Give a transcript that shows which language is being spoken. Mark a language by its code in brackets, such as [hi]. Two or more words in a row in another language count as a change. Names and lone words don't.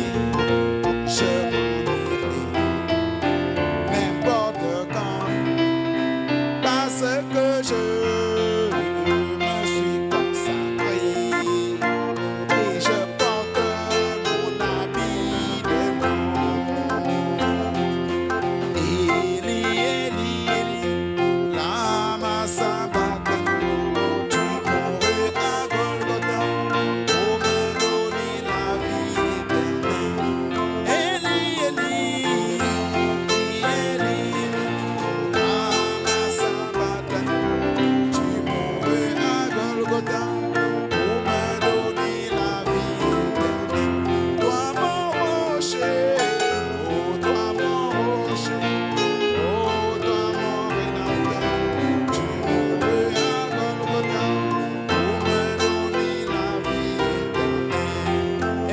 [fr] Je m'en irai n'importe quand. Parce que je me suis consacré et je porte mon habit de nom. [arc] אלי, אלי, אלי, למה שבקתני. [fr] Tu mourus à Golgotha pour me donner la vie éternelle. [arc] אלי, אלי, אלי, למה שבקתני. [fr] Tu mourus à Golgotha pour me donner la vie éternelle. Toi mon rocher, oh toi mon rocher, oh toi mon rédempteur. Tu mourus à Golgotha pour me donner la vie éternelle.